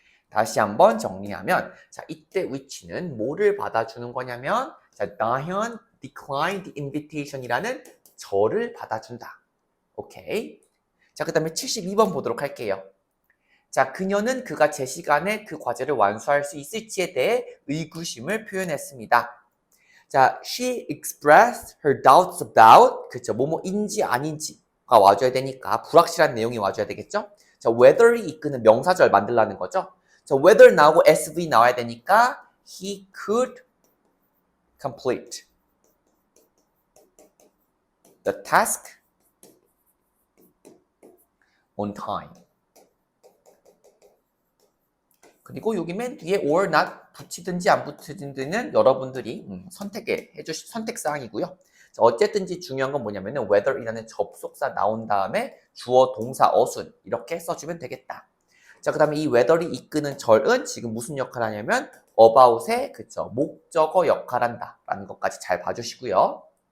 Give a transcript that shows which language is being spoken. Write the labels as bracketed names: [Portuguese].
[Korean] 다시 한번 정리하면 자, 이때 which는 뭐를 받아주는 거냐면 자, 다현 declined invitation 이라는 절을 받아준다. 오케이. 자, 그 다음에 72번 보도록 할게요. 자, 그녀는 그가 제 시간에 그 과제를 완수할 수 있을지에 대해 의구심을 표현했습니다. [English] 자, she expressed her doubts about 그쵸, 뭐뭐인지 아닌지 [Korean] 와줘야 되니까 불확실한 내용이 와줘야 되겠죠? 자, whether이 이끄는 명사절 만들라는 거죠. [English] 자, whether 나오고 SV 나와야 되니까 he could complete the task on time. [Korean] 그리고 여기 맨 뒤에 or not 붙이든지 안 붙이든지는 여러분들이 선택사항이고요. 자, 어쨌든지 중요한 건 뭐냐면은 whether이라는 접속사 나온 다음에 주어, 동사, 어순 이렇게 써주면 되겠다. 자, 그 다음에 이 whether이 이끄는 절은 지금 무슨 역할을 하냐면 about의 그쵸 목적어 역할한다 라는 것까지 잘 봐주시고요.